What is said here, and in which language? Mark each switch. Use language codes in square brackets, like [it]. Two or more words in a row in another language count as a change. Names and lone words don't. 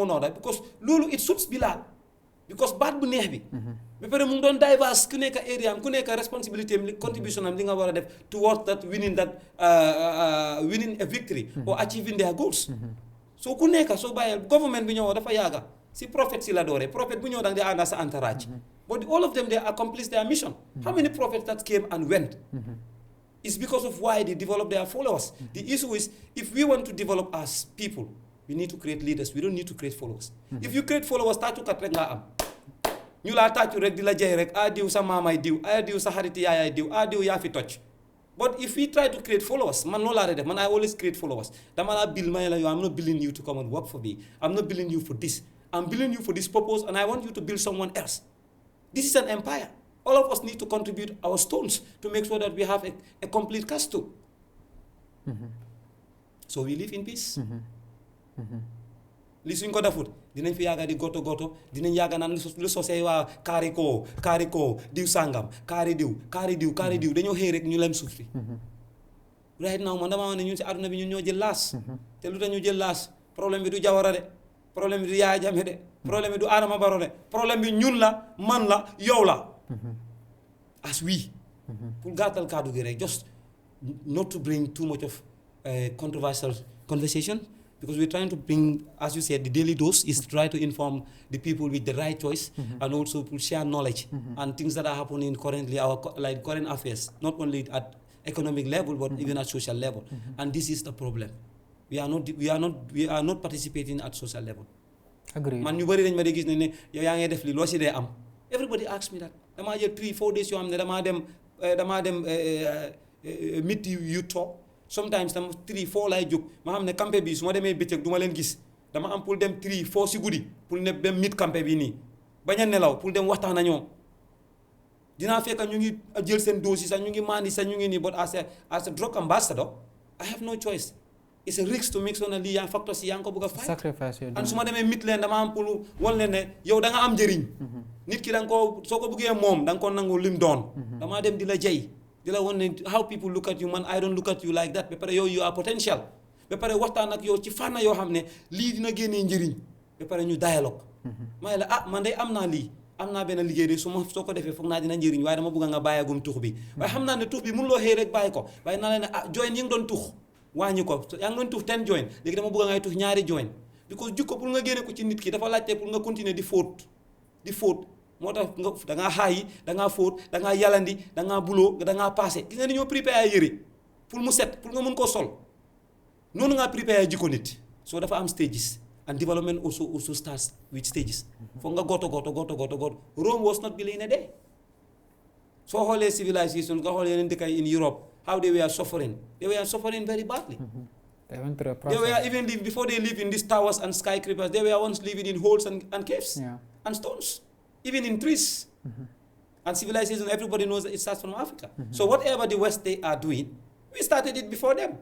[wo] nooda because loolu [en] it suits Bilal because [wo] baat bu neex bi ba pare mu ngi doon diverse ku nekk area am ku nekk responsibility am contribution am li nga war a def [en] towards that winning a victory or achieving their goals [wo] so ku nekk soo bàyyee government bi ñëw dafa yàgga si prophète si la doore prophète bu ñëw da nga di ànda sa entourage [en] but all of them they accomplish their mission how many prophets that came and went it's because of why they develop their followers the issue is if we want to develop as people we need to create leaders we don't need to create followers if you create followers [wo] tàccukat rek nga am ñu laa tàccu rek di la jey rek diw sa maamay diw diw sa xariti yaayaay diw diw yaa fi toj [en] but if we try to create followers [wo] man noonu laa def man [en] I always create followers [wo] dama laa [en] build [wo] ma ne la yow [en] I'm not building you to come and work for me I'm not building you for this I'm building you for this purpose and I want you to build someone else this is an empire all of us need to contribute our stones to make sure that we have a complete castle so we live in peace [wo] li suñ ko defut dinañ fi yàgga di goto dinañ yàgga naan lu sosee waa kaari koo diw sàngam kaari diw dañoo xëy rek ñu lem suuf si [en] right now [wo] man dama wax ne ñun si àdduna bi ñun ñoo jël laas te lu tax ñu jël laas problème bi du Jawara de problème bi du Yaya Jammeh de problème bi du Adama Barrow de problème bi ñun la man la yow la [en] as we pour [wo] gàttal kàddu gi rek [en] just not to bring too much of controversial conversation because we're trying to bring, as you said, the daily dose is to try to inform the people with the right choice and also to share knowledge and things that are happening currently, like current affairs, not only at economic level but even at social level. And this is the problem. We are not participating at social level. Agreed. [wo] Man, you bari dañ ma de gis ne yow yaa ngi def li loo si dee am. [en] Everybody asks me that. [wo] Damaa jël 3-4 days yoo xam ne damaa dem [en] meet you talk. [wo] Sometimes tam 3-4 laay jóg ma xam ne campé bi su ma demee bëccëg du ma leen gis dama am pour dem 3-4 si guddi pour ne dem mit campé bi nii bañ a nelaw pour dem waxtaan ak ñoom dinaa fekk ñu ngi jël seen dose sax ñu ngi mandi sax ñu ngi nii [en] but as a drug ambassador I have no choice it's a risk to make sure [wo] ne lii yaa facteurs yi yaa ngi ko bëgg a fight [en] sacrifice [wo] and su ma demee mit leen dama am pour wan leen ne yow da nga am njëriñ nit ki da nga ko soo ko bëggee moom da nga ko nangu lim doon damaa dem di la jey di la wan ne [en] how people look at you man I don't look at you like that [wo] ba pare yow [en] you are potential [wo] ba pare waxtaan ak yow ci fànn yoo xam ne lii dina génnee njëriñ ba pare ñu dialogue may la man de am naa lii am naa benn liggéey de soo ko defee foog naa dina njëriñ waaye dama bëgg nga bàyyagum tux bi waaye xam naa ne tux bi mënuloo xëy rek bàyyi ko waaye naa leen ne join yi nga doon tux wàññi ko yaa ngi doon tux 10 join léegi dama bëgg ngay tux 2 join because jukko pour nga génne ko ci nit ki dafa laajte pour nga continuer di fóot moo tax da ngaa xaayi da ngaa fóot da ngaa yalandi da ngaa buloo da ngaa paase gis nga ni ñoo préparé yëre pour mu set pour nga mën koo sol noonu ngaa préparé jikko nit so dafa am [en] stages and development also starts with stages [wo] foog nga goto [en] Rome was not built in a day [wo] soo xoolee civilization nga xoolee yeneen dëkk yi [en] in Europe how they were suffering very badly they went through a process. They were even before they live in these towers and skyscrapers they were once living in holes and caves and stones even in trees. And civilization, everybody knows that it starts from Africa. So whatever the West they are doing, we started it before them.